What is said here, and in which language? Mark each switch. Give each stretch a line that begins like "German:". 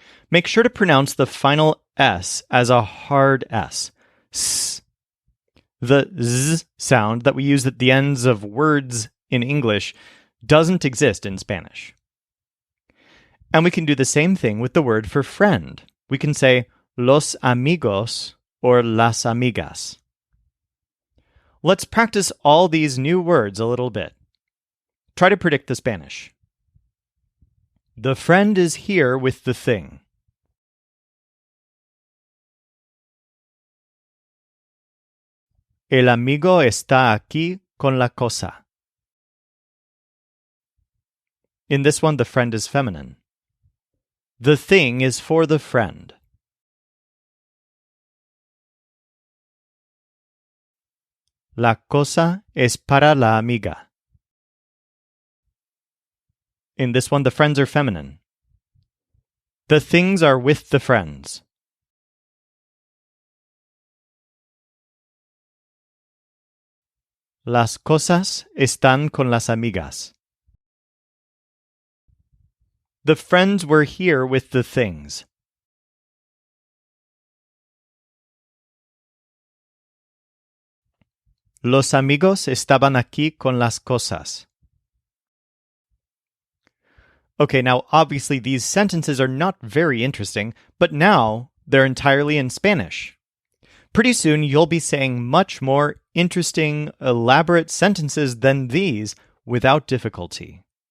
English: Make sure to pronounce the final S as a hard S. S. The Z sound that we use at the ends of words in English doesn't exist in Spanish. And we can do the same thing with the word for friend. We can say
Spanish: los amigos
English: or
Spanish: las amigas.
English: Let's practice all these new words a little bit. Try to predict the Spanish. The friend is here with the thing.
Spanish: El amigo está aquí con la cosa.
English: In this one, the friend is feminine. The thing is for the friend.
Spanish: La cosa es para la amiga.
English: In this one, the friends are feminine. The things are with the friends.
Spanish: Las cosas están con las amigas.
English: The friends were here with the things.
Spanish: Los amigos estaban aquí con las cosas.
English: Okay, now obviously these sentences are not very interesting, but now they're entirely in Spanish. Pretty soon you'll be saying much more interesting, elaborate sentences than these without difficulty.